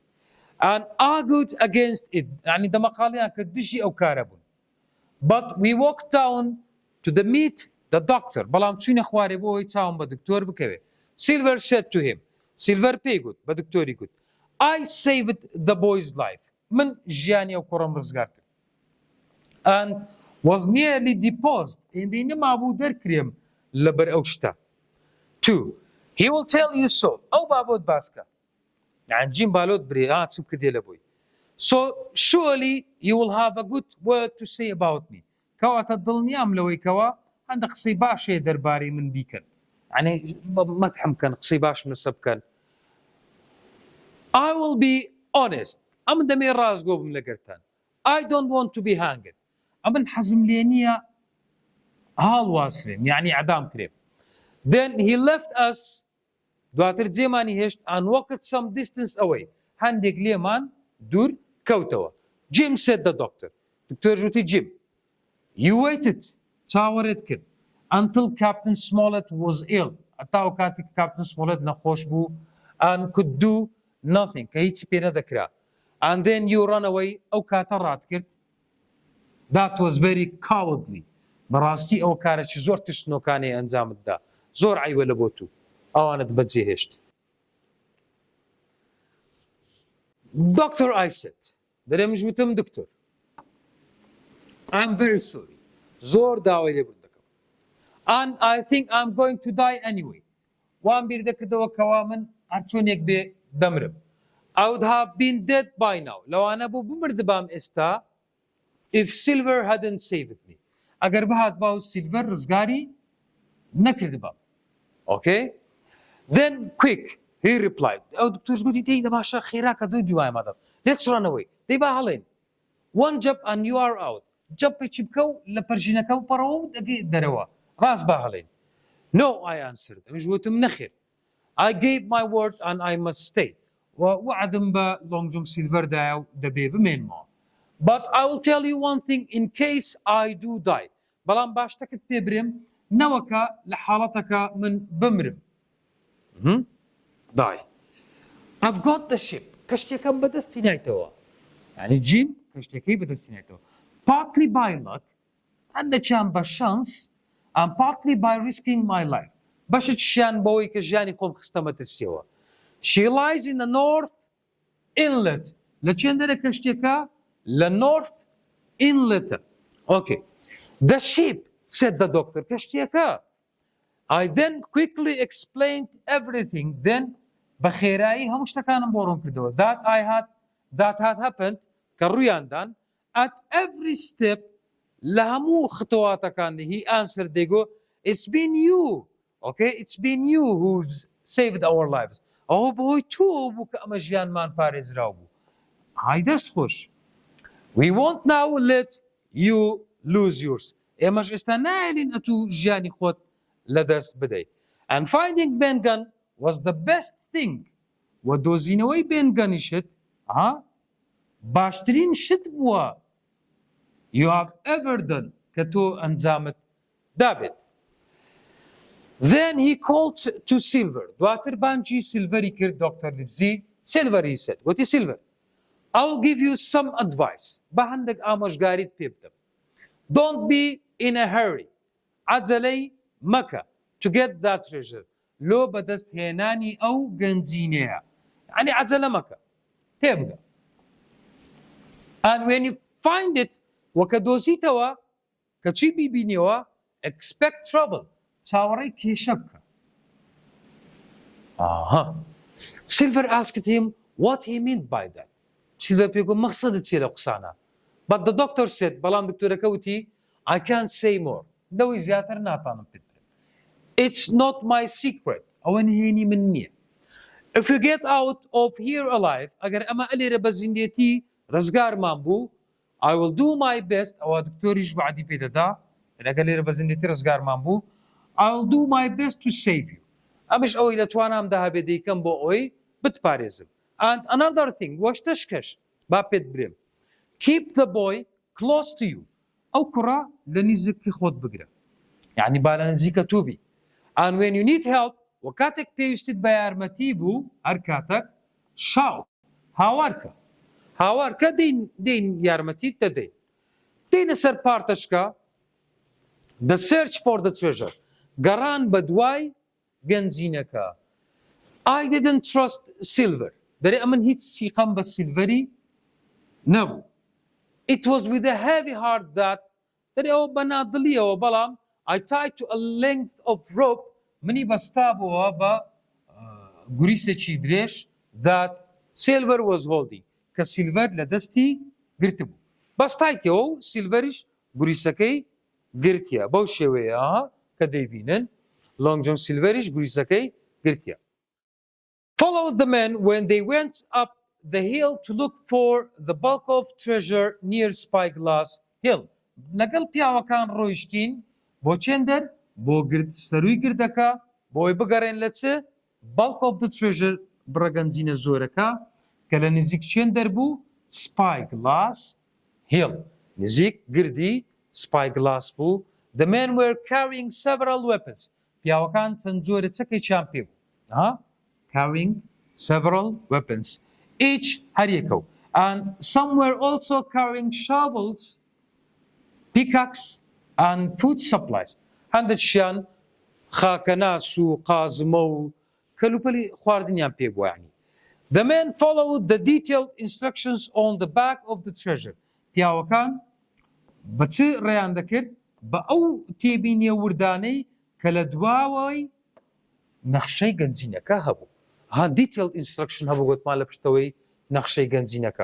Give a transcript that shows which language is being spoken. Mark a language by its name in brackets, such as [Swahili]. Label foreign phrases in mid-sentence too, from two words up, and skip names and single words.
[English] And argued against it. [Central Kurdish] یعنی دەمەقاڵیان کە دژی ئەو کارە بوون. [English] But we walked down to the meat the doctor [Central Kurdish] بەڵام چوینە خوارێ بۆ ئەوەی چاوم بە دکتۆر بکەوێ. [English] Silver said to him, Silver [Central Kurdish] پێی گوت بە دکتۆری گوت [English] I saved the boy's life. [Central Kurdish] من ژیانی ئەو کوڕەم ڕزگار کرد. [English] And was nearly deposed. [Central Kurdish] هێندەی نەمابوو دەرکرێم لەبەر ئەو شتە. 2. [English] He will tell you so. [Central Kurdish] ئەو بابۆت باسکە. یعنی جیم بالۆت برێ چ بکردێ لە بۆی. [English] So surely you will have a good word to say about me. [Central Kurdish] کەواتە دڵنیام لەوەی کەوە هەندە قسەی باشێ دەربارەی من بیکەن. یعنی مەتحم بکەن قسەی باشم لەسە بکەن. [English] I will be honest. [Central Kurdish] ئەمن دەمێ ڕازگۆ بم لەگەرتان. [English] I don't want to be hanged. [Central Kurdish] ئەمن حەزم لێ نییە هاڵواسرێن یعنی عەدام کرێ. [English] Then he left us [Central Kurdish] دواتر جێمانی هێشت [English] and walked some distance away. [Central Kurdish] هەندێک لێمان دوور کەوتەوە. [English] Jim said the doctor. [Central Kurdish] دکتۆر ژوتی Jim. [English] You waited. [Central Kurdish] چاوەڕێت کرد. [English] Until Captain Smollett was ill. [Central Kurdish] هەتاو کاتێک Captain Smollett نەخۆش بوو [English] and could do nothing. [Central Kurdish] کە هیچی پێ نەدەکرا. And then you run away. ئەو کاتە ڕات کرد. [English] That was very cowardly. [Central Kurdish] بەڕاستی ئەو کارێکی زۆر تشنۆکانەی ئەنجامت دا. زۆر عیبە لە بۆ تو. ئەوانت بەجێهێشت. [English] Doctor, I said. [Central Kurdish] دەرێمش وتم دکتۆر. [English] I'm very sorry. [Central Kurdish] زۆر داوای لێبوون دەکەم. [English] And I think I'm going to die anyway. [Central Kurdish] وان بیر دەکردەوە کەوا من هەرچۆنێک بێ دەمرم. [English] I would have been dead by now. [Central Kurdish] لەوانە بوو بمردبام ئێستا [English] if Silver hadn't saved me. [Central Kurdish] ئەگەر بەهات باو Silver ڕزگاری نەکردبام. [English] Okay? Then quick, he replied. [Central Kurdish] ئەو دکتۆرش گوتی دەی دەباشە خێراکە دوو دوای مادەم. [English] Let's run away. [Central Kurdish] دەی با هەڵێن. [English] One jump and you are out. [Central Kurdish] جەمپێکی بکە و لە پەرژینەکە و پەڕەوە و دەگەی دەرەوە. ڕاست با هەڵێن. [English] No, I answered. [Central Kurdish] ئەمیش گوتم نەخێر. [English] I gave my word and I must stay. [Central Kurdish] وعدم بە Long John Silver دایە و دەبێ بمێنمەوە. [English] But I will tell you one thing in case I do die. [Central Kurdish] بەڵام باشتەکت پێ برێم نەوەکە لە حاڵەتەکە من بمرم. [English] Die. I've got the ship. [Central Kurdish] کەشتێکەم بەدەستی نایتەوە. یعنی جیم کەشتێکەی بەدەستی نایتەوە. [English] Partly by luck, [Central Kurdish] هەندێکیان بە شانس [English] and partly by risking my life. [Central Kurdish] بەشێکیان بەوەی کە ژیانی خۆم خستەمەتە سێوە. She lies in the North Inlet. لە چێندەرە کەشتێکە لە North Inlet. Okay. [English] The ship, said the doctor. [Central Kurdish] کەشتێکە. [English] I then quickly explained everything. [Central Kurdish] Then بەخێرایی هەموو شتەکانم بۆ ڕوون کردەوە. [English] That had happened [Central Kurdish] کە ڕوویاندان [English] at every step [Central Kurdish] لە هەموو خطواتەکانی [English] he answered they go it's been you. Okay? It's been you who's saved our lives. [Central Kurdish] ئەوە بەهۆی تۆ بوو کە ئەمە ژیانمان پارێزراو بوو. های دەست خۆش. [English] We won't now let you lose yours. [Central Kurdish] ئێمەش ئێستا نایلین ئەتوو ژیانی خۆت لەدەست بدەیت. [English] And finding بێنگەن was the best thing. [Central Kurdish] و دۆزینەوەی بێنگەنیشت باشترین شت بووە [English] you have ever done [Central Kurdish] کە تۆ ئەنجامت دابێت. [English] Then he called to Silver. [Central Kurdish] دواتر بانجی سیلڤەری کرد دۆکتەر لیڤزی. [English] Silver, he said. وتی Silver, I will give you some advice. [Central Kurdish] بە هەندێک ئامۆژگاریت پێ بدەم. [English] Don't be in a hurry. [Central Kurdish] عەجەلەی مەکە [English] to get that treasure. [Central Kurdish] لۆ بەدەست هێنانی ئەو گەنجینەیە. یعنی عەجەلە مەکە. تێبگە. [English] And when you find it, [Central Kurdish] وەکە دۆزیتەوە کە چی بیبینیەوە [English] expect trouble. [Central Kurdish] چاوەڕێی کێشە بکە. [English] Silver asked him what he meant by that. [Central Kurdish] Silver پێ گوت مەقسەدت چیە لە قسانە. [English] But the doctor said, [Central Kurdish] بەڵام دکتۆرەکە وتی [English] I can't say more. [Central Kurdish] دەوی زیاتر ناتوانم پێت بڵێم. [English] It's not my secret. [Central Kurdish] ئەوە نهێنی من نییە. [English] If you get out of here alive, [Central Kurdish] ئەگەر ئەمە ئەلێرە بە زیندێتی ڕزگارمان بوو, [English] I will do my best. [Central Kurdish] ئەوە دکتۆریش وعدی پێدەدا. ئەگەر لێرە بە زیندێتی ڕزگارمان بوو, [English] I will do my best to save you. [Central Kurdish] ئەمش ئەوەی لە توانامدا هەبێ دەیکەم بۆ ئەوەی بتپارێزم. [English] And another thing, [Central Kurdish] وەشتەشکەش با پێت برێم. [English] Keep the boy close to you. [Central Kurdish] ئەو کوڕە لە نزیکی خۆت بگرە. یعنی با لە نزیکە تو بی. [English] And when you need help, [Central Kurdish] و کاتێک پێویستیت بە یارمەتی بوو, هەر کاتێک shout. هاوارکە. هاوارکە دەین یارمەتیت دەدەین. دەینە سەر پارتەشکە [English] The search for the treasure. [Central Kurdish] گەڕان بە دوای گەنجینەکە. [English] I didn't trust silver. [Central Kurdish] دەرێ ئەمن هیچ سیقەم بە سیلڤەری نەبوو. [English] It was with a heavy heart that [Central Kurdish] دەرێ ئەوە بە نادڵیەوە بەڵام [English] I tied to a length of rope [Central Kurdish] منی بەستابەوە بە گوریسێکی درێژ [English] that silver was holding [Central Kurdish] کە سیلڤەر لە دەستی گرتبوو. بەستایتەوە و سیلڤەریش گوریسەکەی گرتیە. بەو شێوەیە کە دەیبینن لۆنگ جۆن سیلڤەریش گوریسەکەی گرتیە. [English] Followed the men when they went up the hill to look for the bulk of treasure near Spyglass Hill. [Central Kurdish] لەگەڵ پیاوەکان ڕۆیشتین بۆ چێندەر بۆ سەرووی گردەکە بۆی بگەڕێن لە چ [English] bulk of the treasure [Central Kurdish] بڕەگەنجینە زۆرەکە کە لە نزیک چێندەر بوو Spyglass Hill. نزیک گردی Spyglass بوو. [English] The men were carrying several weapons. [Central Kurdish] پیاوەکان چەند جۆرە چەکێکیان پێ بوو. [English] Carrying several weapons. [Central Kurdish] Each هەر یەکەو. [English] And some were also carrying shovels, pickaxe and food supplies. [Central Kurdish] هەندێکیان خاکەناس و قازمە و کەلوپەلی خواردنیان پێ بووە یعنی. [English] The men followed the detailed instructions on the back of the treasure. [Central Kurdish] پیاوەکان بە چ ڕێیان دەکرد بە ئەو تێبینیە وردانەی کە لە دواوەی نەخشەی گەنجینەکە هەبوو. [English] detailed instruction [Central Kurdish] هەبوو گوتمان لە پشتەوەی نەخشەی گەنجینەکە.